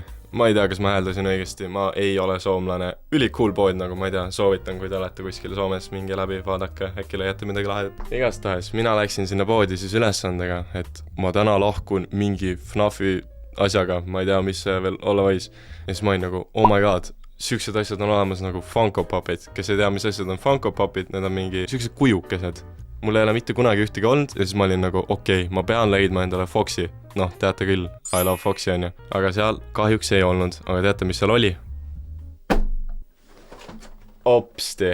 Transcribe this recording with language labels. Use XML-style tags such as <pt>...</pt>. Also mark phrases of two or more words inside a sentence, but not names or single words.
<et>Ma ei tea, kas ma hääldasin õigesti, ma ei ole soomlane. Ülikool pood, nagu ma ei tea, soovitan, kui te olete kuskil Soomes, minge läbi, vaadake, äkki leiate midagi lahedat. Igastahes, mina läksin sinna poodi siis ülesandega, et ma täna lahkun mingi FNAFi asjaga, ma ei tea, mis see veel olla võis. Ja siis ma olin nagu,</et> <en>oh my god,</en> <et>siuksed asjad on olemas nagu Funko Popid, kes ei tea, mis asjad on Funko Popid, need on mingi siuksed kujukesed. Mul ei ole mitte kunagi ühtegi olnud ja siis ma olin nagu, okei, ma pean leidma endale Foxi. Noh, teate küll,</et> <en>I love Foxi</en> <et>on ju. Aga seal kahjuks ei olnud, aga teate, mis seal oli? Opsti.</et>